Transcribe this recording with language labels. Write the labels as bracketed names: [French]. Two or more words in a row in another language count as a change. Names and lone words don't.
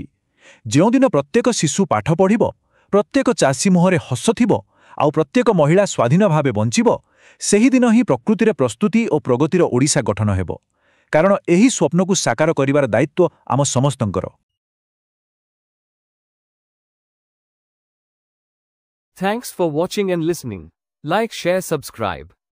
[Odia] ଯେଉଁଦିନ ପ୍ରତ୍ୟେକ ଶିଶୁ ପାଠ ପଢ଼ିବ, ପ୍ରତ୍ୟେକ ଚାଷୀ ମୁହଁରେ ହସ ଥିବ, ଆଉ ପ୍ରତ୍ୟେକ ମହିଳା ସ୍ୱାଧୀନ ଭାବେ ବଞ୍ଚିବ, ସେହିଦିନ ହିଁ ପ୍ରକୃତିରେ ପ୍ରସ୍ତୁତି ଓ ପ୍ରଗତିର ଓଡ଼ିଶା ଗଠନ ହେବ। କାରଣ ଏହି ସ୍ୱପ୍ନକୁ ସାକାର କରିବାର ଦାୟିତ୍ୱ ଆମ ସମସ୍ତଙ୍କର। [English] Thanks for watching and listening. Like, share, subscribe.